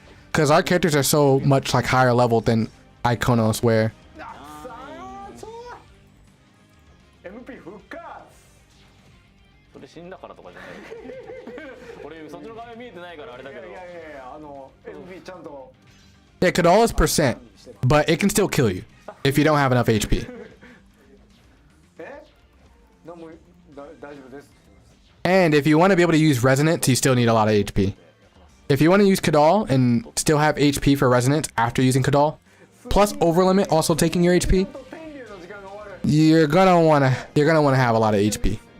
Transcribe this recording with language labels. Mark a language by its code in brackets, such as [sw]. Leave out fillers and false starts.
[en] Because our characters are so much like higher level than Iconos, where [ja] あさあそうだ MP 復活それ死んだからとかじゃない俺そっちの画面見えてないからあれだけどいやいやいやいやMP ちゃんと [en] yeah, Kadal is percent, but it can still kill you if you don't have enough HP. [ja] えなんも大丈夫です [en] And if you want to be able to use resonance, you still need a lot of HP. If you want to use Kadal and still have HP for resonance after using Kadal, plus overlimit also taking your HP, you're gonna wanna have a lot of HP.